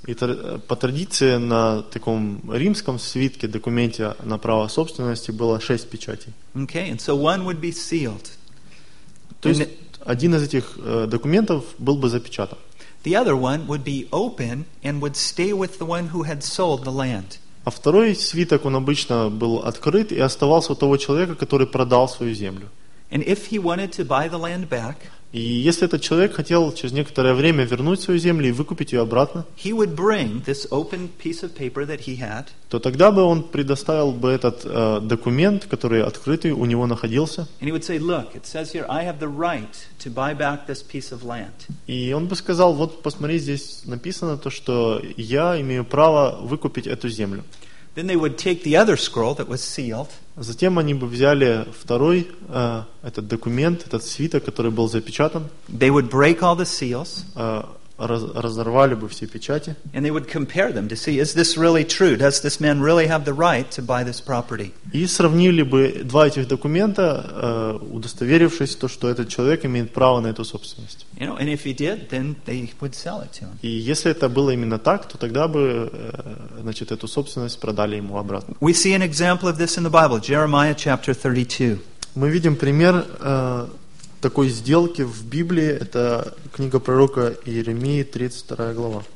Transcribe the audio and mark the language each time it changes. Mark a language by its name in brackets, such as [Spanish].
[Russian] И по традиции на таком римском свитке, документе на право собственности было шесть печатей. [English] Okay, and so one would be sealed. [Russian] То есть один из этих документов был бы запечатан. [English] The other one would be open and would stay with the one who had sold the land. [Russian] А второй свиток, он обычно был открыт и оставался у того человека, который продал свою землю. [English] And if he wanted to buy the land back, [Russian] и если этот человек хотел через некоторое время вернуть свою землю и выкупить ее обратно, [English] he would bring this open piece of paper that he had, [Russian] то тогда бы он предоставил бы этот документ, который открытый у него находился. [English] And he would say, look, it says here, I have the right to buy back this piece of land. [Russian] И он бы сказал, вот посмотри, здесь написано то, что я имею право выкупить эту землю. [English] Then they would take the other scroll that was sealed. [Russian] Затем они бы взяли второй этот документ, этот свиток, который был запечатан. [English] They would break all the seals. [Russian] Разорвали бы все печати. [English] And they would compare them to see, is this really true? Does this man really have the right to buy this property? [Russian] И сравнили бы два этих документа, удостоверившись то, что этот человек имеет право на эту собственность. [English] You know, and if he did, then they would sell it to him. [Russian] И если это было именно так, то тогда бы, значит, эту собственность продали ему обратно. [English] We see an example of this in the Bible, Jeremiah chapter 32. [Russian] Мы видим пример такой сделки в Библии, это книга пророка Иеремии, 32 глава.